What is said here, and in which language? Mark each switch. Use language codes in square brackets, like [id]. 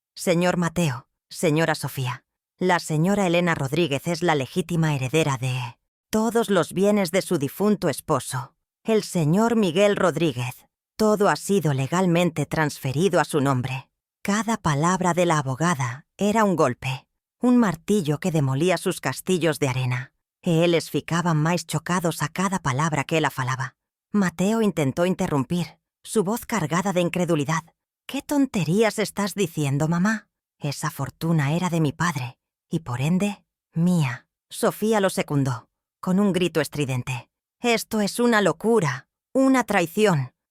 [es] Señor Mateo, señora Sofía, la señora Elena Rodríguez es la legítima heredera de todos los bienes de su difunto esposo, el señor Miguel Rodríguez. Todo ha sido legalmente transferido a su nombre. Cada palabra de la abogada era un golpe, un martillo que demolía sus castillos de arena. [gl] Eles ficaban máis chocados a cada palabra que ela falaba. [es] Mateo intentó interrumpir, su voz cargada de incredulidad. «¿Qué tonterías estás diciendo, mamá? Esa fortuna era de mi padre, y por ende, mía». Sofía lo secundó, con un grito estridente. «Esto es una locura, una traición.